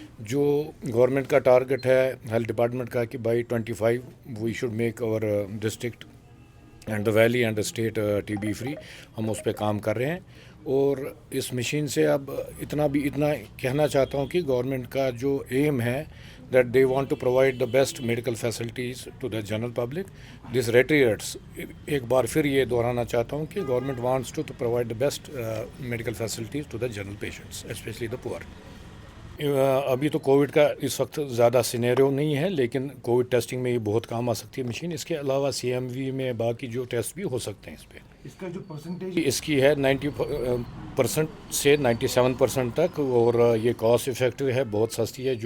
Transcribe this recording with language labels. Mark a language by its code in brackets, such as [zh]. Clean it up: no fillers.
[hi] जो गवर्नमेंट का टारगेट है हेल्थ डिपार्टमेंट का कि [en] by 25 we should make our district and the valley and the state TB free, [hi] हम उस पर काम कर रहे हैं। और इस मशीन से अब इतना कहना चाहता हूँ कि गवर्नमेंट का जो एम है [en] that they want to provide the best medical facilities to the general public. This reiterates, [hi] एक बार फिर ये दोहराना चाहता हूँ कि [en] government wants to provide the best medical facilities to the general patients, especially the poor. [hi] अभी तो कोविड का इस वक्त ज़्यादा सिनेरियो नहीं है, लेकिन कोविड टेस्टिंग में ये बहुत काम आ सकती है मशीन। इसके अलावा CMV में बाकी जो टेस्ट भी हो सकते हैं इस पर। इसका जो परसेंटेज इसकी है 90% से 97% तक, और ये कॉस्ट इफ़ेक्टिव है, बहुत सस्ती है।